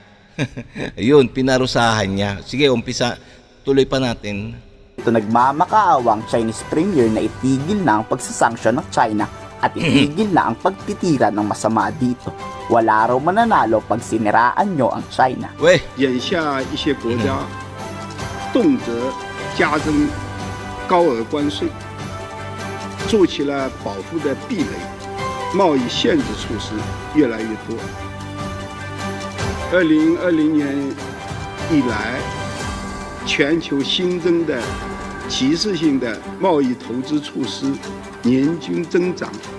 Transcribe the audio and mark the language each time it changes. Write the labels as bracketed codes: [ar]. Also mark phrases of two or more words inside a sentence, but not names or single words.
[tl] Ayun, pinarusahan niya. Sige, tuloy pa natin. Ito nagmamakaawang [en] Chinese Premier [tl] na itigil na ang pagsasanction ng China at itigil na ang pagtitira ng masama dito. Wala raw mananalo pag siniraan nyo ang China. [zh] 眼下一些国家动辄加征高额关税，筑起了保护的壁垒，贸易限制措施越来越多。2020年以来，全球新增的歧视性的贸易投资措施年均增长